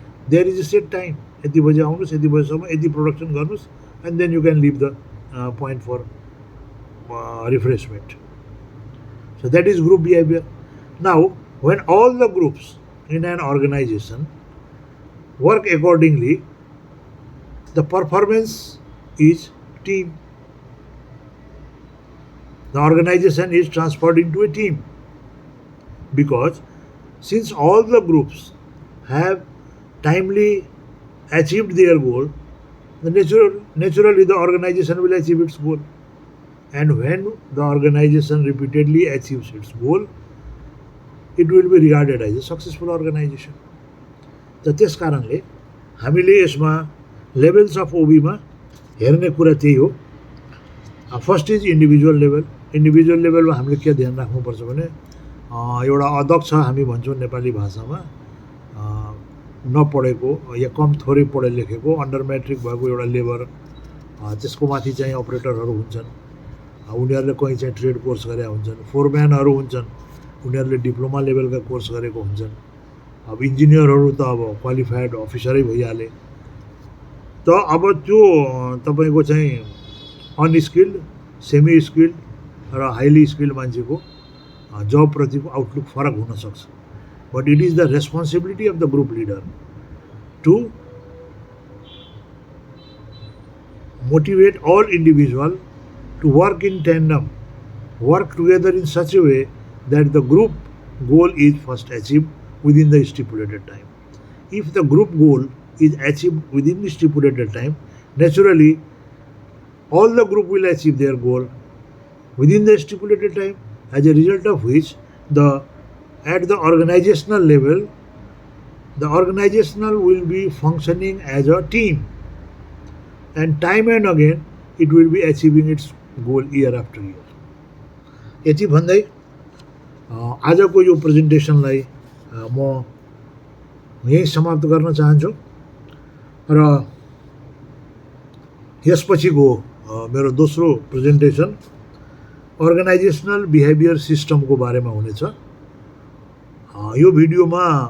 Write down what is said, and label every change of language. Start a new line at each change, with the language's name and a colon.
English: there is a set time,
Nepali: यति बजी आउनुहोस्, यति बजीसम्म यति प्रोडक्सन गर्नुहोस्,
English: And then you can leave the point for refreshment. So that is group behaviour. Now when all the groups in an organisation work accordingly, the performance is team. The organization is transferred into a team because since all the groups have timely achieved their goal, naturally the organization will achieve its goal. And when the organization repeatedly achieves its goal, it will be regarded as a successful organization.
Nepali: त त्यस कारणले हामीले यसमा levels of ओबीमा हेर्ने कुरा त्यही हो।
English: First is individual level.
Nepali: Individual लेभलमा हामीले के ध्यान राख्नुपर्छ भने एउटा अध्यक्ष हामी भन्छौँ नेपाली भाषामा, नपढेको या कम थोरै पढे लेखेको अन्डर म्याट्रिक भएको एउटा लेबर, त्यसको माथि चाहिँ अपरेटरहरू हुन्छन्, उनीहरूले कहीँ चाहिँ ट्रेड कोर्स गरेका हुन्छन्, फोरम्यानहरू हुन्छन्, उनीहरूले डिप्लोमा लेभलका कोर्स गरेको हुन्छन्। अब इन्जिनियरहरू त अब क्वालिफाइड अफिसरै भइहाले। त अब त्यो तपाईँको चाहिँ अनस्किल्ड, सेमी स्किल्ड र हाइली स्किल्ड मान्छेको जबप्रतिको आउटलुक फरक हुनसक्छ।
English: But it is the responsibility of the group leader to motivate all individual to work in tandem, work together in such a way that the group goal is first achieved within the stipulated time. If the group goal is achieved within the stipulated time, naturally all the group will achieve their goal within the stipulated time, as a result of which at the organizational level, the organizational will be functioning as a team, and time and again it will be achieving its goal year after year.
Nepali: यति भन्दै आजको यो प्रेजेन्टेसनलाई म यही समाप्त गर्न चाहन्छु र यसपछिको मेरो दोस्रो प्रेजेन्टेसन अर्गनाइजेसनल बिहेभियर सिस्टमको बारेमा हुनेछ। यो भिडियोमा